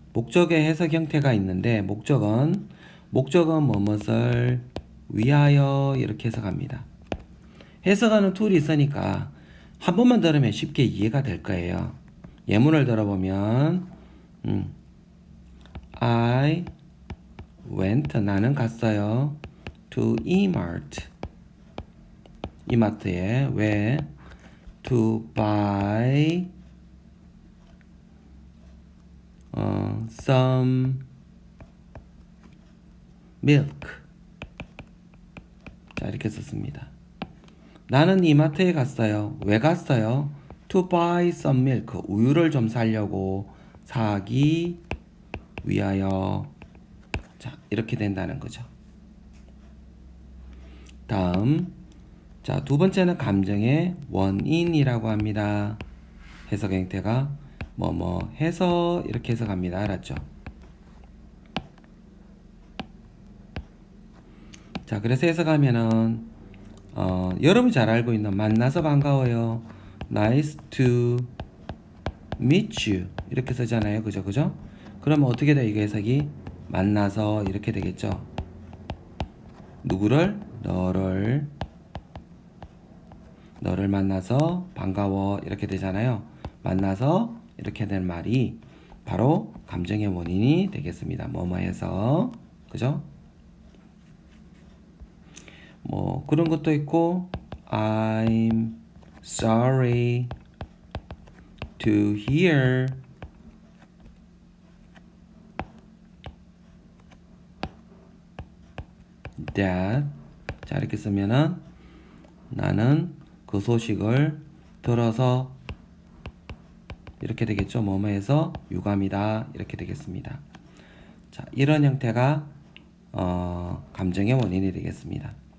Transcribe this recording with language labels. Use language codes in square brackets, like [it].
[ko] 목적의 해석 형태가 있는데 목적은 뭐뭇을 위하여 이렇게 해석합니다. 해석하는 툴이 있으니까 한 번만 들으면 쉽게 이해가 될 거예요. 예문을 들어보면 [en] I went [ko] 나는 갔어요. [en] to E-Mart [ko] 이마트에 왜 [en] to buy some milk. [ko] 자, 이렇게 썼습니다. 나는 이마트에 갔어요. 왜 갔어요? [en] to buy some milk. [ko] 우유를 좀 사려고 사기 위하여. 자, 이렇게 된다는 거죠. 다음 자, 두 번째는 감정의 원인이라고 합니다. 해석 형태가 뭐뭐 해서 이렇게 해석합니다. 알았죠? 자, 그래서 해석하면은 여러분이 잘 알고 있는 만나서 반가워요. [en] Nice to meet you [ko] 이렇게 쓰잖아요. 그죠? 그죠? 그러면 어떻게 돼? 이게 해석이 만나서 이렇게 되겠죠? 누구를? 너를 만나서 반가워 이렇게 되잖아요. 만나서 이렇게 된 말이 바로 감정의 원인이 되겠습니다. 뭐뭐해서 그죠? 뭐 그런 것도 있고 [en] I'm sorry to hear that. [ko] 자, 이렇게 쓰면은 나는 그 소식을 들어서 이렇게 되겠죠. 뭐뭐해서 유감이다 이렇게 되겠습니다. 자, 이런 형태가 감정의 원인이 되겠습니다.